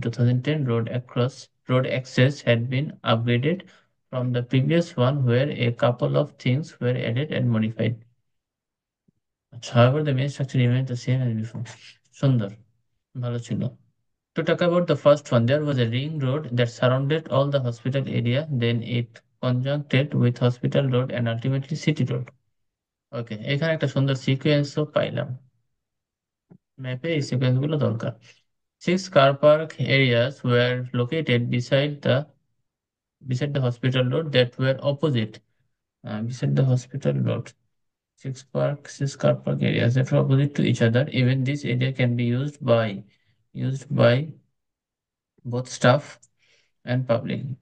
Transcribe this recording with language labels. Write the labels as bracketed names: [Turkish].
[English] In 2010, road access had been upgraded from the previous one, where a couple of things were added and modified. However, the main structure remained the same as before. [Bangla] সুন্দর, ভালো ছিল। [English] To talk about the first one, there was a ring road that surrounded all the hospital area. Then it conjuncted with Hospital Road and ultimately City Road. [Bangla] ওকে, এখানে একটা সুন্দর সিকোয়েন্সও পাইলাম। ম্যাপে এই sequence গুলো দরকার। [English] 6 car park areas were located beside the hospital road that were opposite. Beside the hospital road, six car park areas that were opposite to each other. Even this area can be used by both staff and public.